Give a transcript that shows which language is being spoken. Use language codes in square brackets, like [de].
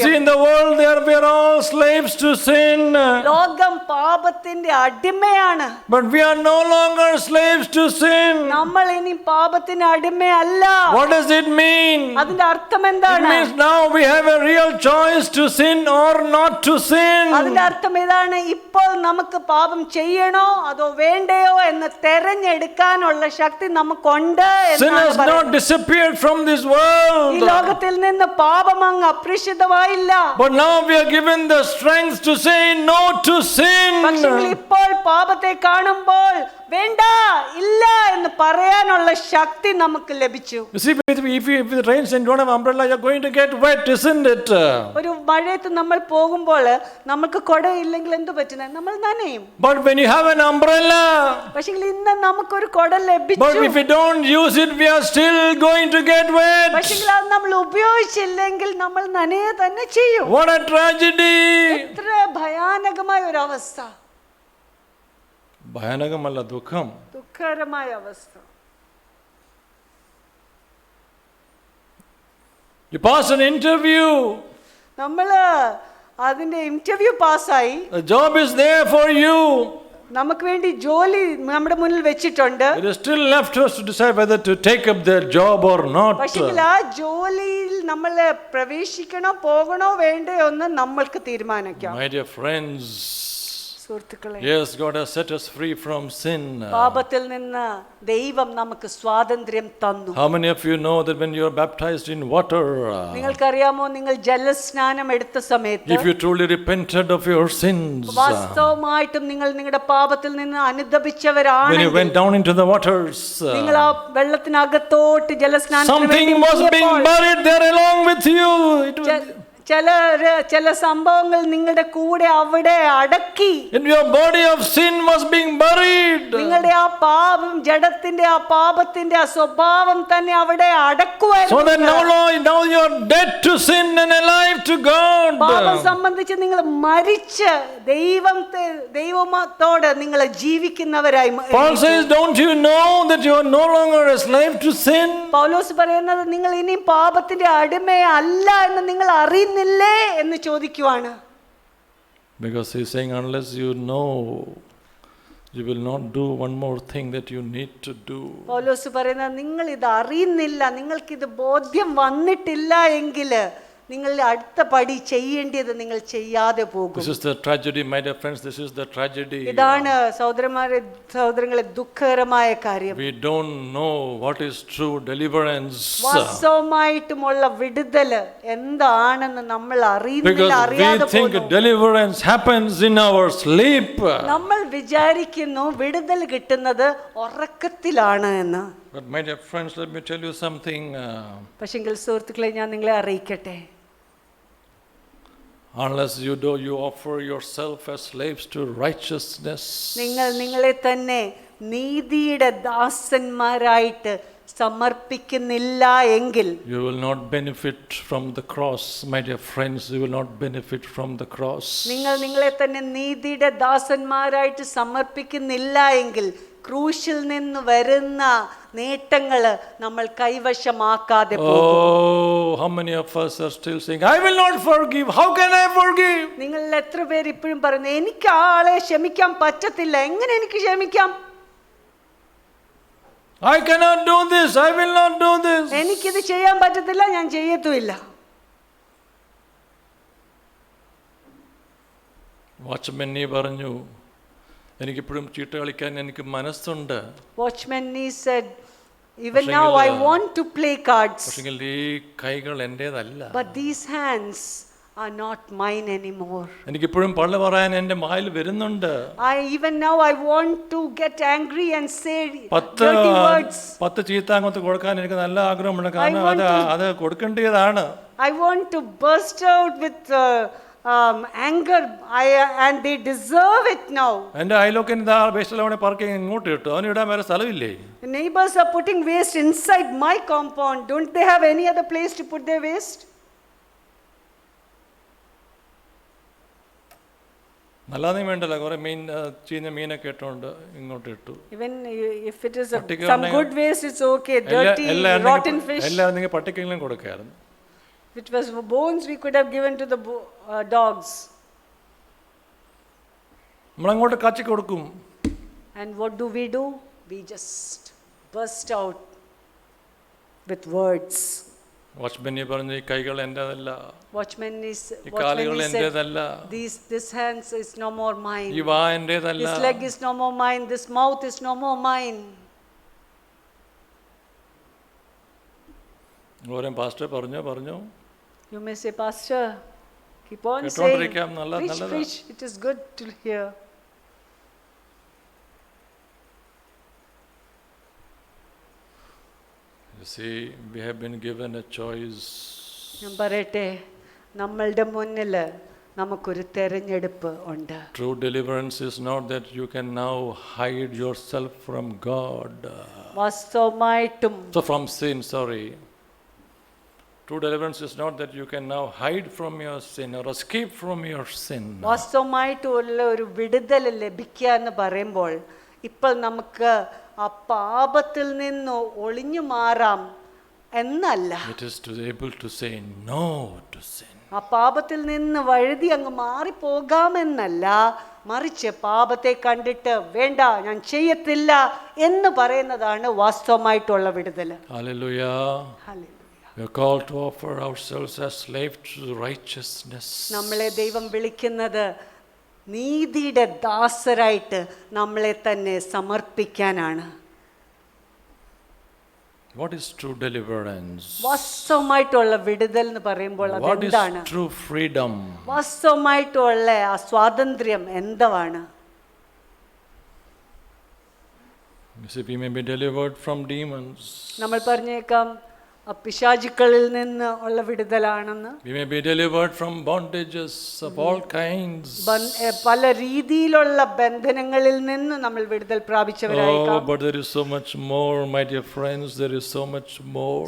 [en] see, in the world there we are all slaves to sin. [ml] ലോകം പാപത്തിന്റെ അടിമയാണ്. [en] But we are no longer slaves to sin. [ml] നമ്മൾ ഇനി പാപത്തിന് അടിമയല്ല. [en] What does it mean? [ml] അതിന്റെ അർത്ഥം [en] It [ml] എന്താണ്? [en] means now we have a real choice to sin or not to sin. [ml] അതിന്റെ അർത്ഥം ഇതാണ്, ഇപ്പോൾ നമുക്ക് പാപം ചെയ്യണോ അതോ വേണ്ടയോ എന്ന് തെരഞ്ഞെടുക്കാനുള്ള ശക്തി നമുക്കുണ്ട് [en] Sin [ml] എന്നാണ് [en] has not [ml] പറയുന്നത്. [en] disappeared from this [ml] ഈ [en] world. [ml] ലോകത്തിൽ നിന്ന് പാപം അങ്ങ് അപ്രത്യക്ഷമായില്ല. [en] But now we are given the strength to say no to sin. [ml] പക്ഷേ ഇപ്പോൾ പാപത്തെ കാണുമ്പോൾ വേണ്ട, ഇല്ല എന്ന് പറയാനുള്ള ശക്തി നമുക്ക് ലഭിച്ചു. [en] You see, if it rains and you don't have umbrella, you are going to get wet, isn't it? [ml] ഒരു മഴയത്ത് നമ്മൾ പോകുമ്പോൾ നമുക്ക് കുടയില്ലെങ്കിൽ എന്ത് പറ്റുന്നത്? നമ്മൾ നനയും. [en] But when you have an umbrella, [ml] പക്ഷേ ഇന്ന് നമുക്കൊരു കുട [en] but [ml] ലഭിച്ചു. [en] if we don't use it, we are still going to get wet. [ml] പക്ഷേ അത് നമ്മൾ ഉപയോഗിച്ചില്ലെങ്കിൽ നമ്മൾ നനയെ തന്നെ ചെയ്യും. [en] What a tragedy! [ml] എത്ര ഭയാനകമായ ഒരു അവസ്ഥ, ഭയാനകമല്ല, ദുഃഖം. ദുഃഖകരമായ അവസ്ഥ. [en] You pass an interview. [ml] നമ്മള് അതിന്റെ ഇന്റർവ്യൂ പാസ്സായി, [en] The job is there for you. [ml] നമുക്ക് വേണ്ടി ജോലി നമ്മുടെ മുന്നിൽ വെച്ചിട്ടുണ്ട്. [en] It is still left to us to decide whether to take up their job or not. [ml] പക്ഷേ ആ ജോലിയിൽ നമ്മൾ പ്രവേശിക്കണോ പോകണോ വേണ്ടയോ എന്ന് നമ്മൾക്ക് തീരുമാനിക്കാം. [en] My dear friends, [ml] സുഹൃത്തുക്കളെ, [en] yes, God has set us free from sin. [ml] പാപത്തിൽ നിന്ന് ദൈവം നമുക്ക് സ്വാതന്ത്ര്യം തന്നു. [en] How many of you know that when you are baptized in water, [ml] നിങ്ങൾക്കറിയാമോ, നിങ്ങൾ ജലസ്നാനം എടുത്ത സമയത്ത് [en] if you truly repented of your sins, [ml] വാസ്തവമായിട്ടും നിങ്ങൾ നിങ്ങളുടെ പാപത്തിൽ നിന്ന് [en] when [ml] അനുദപിച്ചവരാണ്, [en] you went down into the waters, [ml] നിങ്ങൾ ആ വെള്ളത്തിനകത്തോട്ട് ജലസ്നാനത്തിന് [en] something [ml] വേണ്ടി [en] was being [ml] മുങ്ങിയപ്പോൾ [en] buried there along with you. [ml] ചില സംഭവങ്ങൾ നിങ്ങളുടെ കൂടെ അവിടെ അടക്കി. [en] And your body of sin was being buried. [ml] നിങ്ങളുടെ ആ പാപം, ജഡത്തിന്റെ ആ പാപത്തിന്റെ ആ സ്വഭാവം തന്നെ അവിടെ അടക്കുവായിരുന്നു. [en] So that now you are dead to sin and alive to God. [ml] പാപം സംബന്ധിച്ച് നിങ്ങൾ മരിച്ച് ദൈവത്തോട് നിങ്ങൾ ജീവിക്കുന്നവരായി. [en] Paul says, don't you know that you are no longer a slave to sin? [ml] പൗലോസ് പറയുന്നത്, നിങ്ങൾ ഇനി പാപത്തിന്റെ അടിമയല്ല എന്ന് നിങ്ങൾ അറിയുന്നില്ലേ എന്ന് ചോദിക്കുവാണ്. [en] Because he is saying, unless you know, you will not do one more thing that you need to do. [ml] പൗലോസ് പറയുന്നത്, നിങ്ങൾ ഇത് അറിയുന്നില്ല, നിങ്ങൾക്കിത് ബോധ്യം വന്നിട്ടില്ല എങ്കിൽ നിങ്ങൾ അടുത്ത പടി ചെയ്യേണ്ടത് നിങ്ങൾ ചെയ്യാതെ പോകും. [en] This is the tragedy, my dear friends. This is the tragedy. [ml] ഇതാണ് സഹോദരങ്ങളെ ദുഃഖകരമായ കാര്യം. [en] We don't know what is true deliverance. [ml] വാസ്തവമായിട്ടുമുള്ള വിടുതല് എന്താണെന്ന് നമ്മൾ അറിയുന്നില്ല, [en] Because [ml] അറിയാതെ [en] we think [ml] പോകുന്നു. [en] deliverance happens in our sleep. [ml] നമ്മൾ വിചാരിക്കുന്നു വിടുതൽ കിട്ടുന്നത് ഉറക്കത്തിലാണ് എന്ന്. [en] But my dear friends, let me tell you something. [ml] പക്ഷെങ്കിൽ സുഹൃത്തുക്കളെ, ഞാൻ നിങ്ങളെ അറിയിക്കട്ടെ, [en] Unless you offer yourself as slaves to righteousness. [ml] നിങ്ങൾ നിങ്ങളെ തന്നെ നീതിയുടെ ദാസന്മാരായിട്ട് സമർപ്പിക്കുന്നില്ല എങ്കിൽ [en] You will not benefit from the cross, my dear friends. You will not benefit from the cross. [ml] നിങ്ങൾ നിങ്ങളെ തന്നെ നീതിയുടെ ദാസന്മാരായിട്ട് സമർപ്പിക്കുന്നില്ല എങ്കിൽ ക്രൂശിൽ നിന്ന് വരുന്ന നേട്ടങ്ങൾ നമ്മൾ കൈവശമാക്കാതെ പോകും. [en] Oh, how many of us are still saying, I will not forgive. How can I forgive? [ml] നിങ്ങൾ എത്ര പേര് ഇപ്പോഴും പറയുന്നു, എനിക്ക് ആ ആളെ ക്ഷമിക്കാൻ പറ്റത്തില്ല, എങ്ങനെ എനിക്ക് ക്ഷമിക്കാം? [en] I cannot do this. I will not do this. [ml] എനിക്കിത് ചെയ്യാൻ പറ്റത്തില്ല, ഞാൻ ചെയ്യത്തുമില്ല. വാച്ച്മാൻ നീ പറഞ്ഞു, എനിക്കിപ്പോഴും ചീട്ട് കളിക്കാൻ എനിക്ക് മനസ്സുണ്ട്. [en] Watchman Nee said, even now I want to play cards. [ml] പക്ഷെങ്കിൽ ഈ കൈകൾ എന്റേതല്ല. [en] But these hands are not mine anymore. [ml] എനിക്കിപ്പോഴും പള്ളി പറയാൻ എൻ്റെ വായിൽ വരുന്നുണ്ട്. [en] Even now I want to get angry and say dirty words. [ml] 10 ചീത്ത അങ്ങോട്ട് കൊടുക്കാൻ എനിക്ക് നല്ല ആഗ്രഹമുണ്ട്. കാരണം അത് കൊടുക്കേണ്ടതാണ്. [en] I want to burst out with anger, and they deserve it now. [ml] എൻ്റെ അയലോക്കിന് വേസ്റ്റ് അവനെ പാർക്കിംഗ് ഇങ്ങോട്ട് ഇട്ടു, അവന് ഇടാൻ വേറെ സ്ഥലമില്ലേ? [en] The neighbors are putting waste inside my compound. Don't they have any other place to put their waste? [ml] നല്ലതേ വേണ്ടല്ലോ, കുറെ മീൻ ചീഞ്ഞ മീനൊക്കെ ഇട്ടുകൊണ്ട് ഇങ്ങോട്ട് ഇട്ടു. [en] Even if it is some good waste, it's okay. Dirty, rotten fish. [ml] എല്ലാം നിങ്ങൾ പട്ടിക്കെങ്കിലും കൊടുക്കായിരുന്നു. [en] If it was bones, we could have given to the dogs. [ml] നമ്മളങ്ങോട്ട് കാച്ചി കൊടുക്കും. [en] And what do? We just burst out with words. [ml] Watchman പറഞ്ഞു, ഈ കൈകൾ എന്റേതല്ല. [en] Watchman is [ml] എന്റേതല്ല. [en] This hands is no more mine. [ml] ഈ വാ എന്റേതല്ല. [en] This leg is no more mine. This mouth is no more mine. [ml] ഓരോ pastor പറഞ്ഞു. [en] You may say, Pastor, keep on saying. Preach. It is good to hear. You see, we have been given a choice. [ml] ഞാൻ പറയട്ടെ, നമ്മളുടെ മുന്നിൽ നമുക്കൊരു തെരഞ്ഞെടുപ്പ് ഉണ്ട്. [en] True deliverance is not that you can now hide yourself from God. [ml] വാസ്തവമായിട്ടും [en] From sin, sorry. True deliverance is not that you can now hide from your sin or escape from your sin. [ml] വാസ്തവമായിട്ടുള്ള ഒരു വിടുതൽ ലഭിക്കുക എന്ന് പറയുമ്പോൾ ഇപ്പോൾ നമുക്ക് ആ പാപത്തിൽ നിന്ന് ഒളിഞ്ഞു മാറാം എന്നല്ല. [en] It is to be able to say no to sin. [ml] ആ പാപത്തിൽ നിന്ന് വഴുതി അങ്ങ് മാറിപ്പോകാമെന്നല്ല, മറിച്ച് പാപത്തെ കണ്ടിട്ട് വേണ്ട, ഞാൻ ചെയ്യത്തില്ല എന്ന് പറയുന്നതാണ് വാസ്തവമായിട്ടുള്ള വിടുതൽ. [en] Hallelujah. We are called to offer ourselves as slaves to righteousness. [ml] നമ്മളെ ദൈവം വിളിക്കുന്നത് നീതിയുടെ ദാസരായിട്ട് നമ്മളെ തന്നെ സമർപ്പിക്കാനാണ്. [en] What is true deliverance? [ml] വാസ്തവമായിട്ടുള്ള വിടുതൽ എന്ന് പറയുമ്പോൾ അതെന്താണ്? [en] What is true freedom? [ml] വാസ്തവമായിട്ടുള്ള ആ സ്വാതന്ത്ര്യം എന്താണ്? [en] You see, we may be delivered from demons. [ml] നമ്മൾ പറഞ്ഞേക്കാം പിശാചുക്കളിൽ നിന്ന് ഉള്ള വിടുതലാണെന്ന്. [en] We may be delivered from bondages of all kinds. [ml] പല രീതിയിലുള്ള ബന്ധനങ്ങളിൽ നിന്ന് നമ്മൾ വിടുതൽ പ്രാപിച്ചവരായിരിക്കാം. [en] Oh, but there is so much more, my dear friends, there is so much more.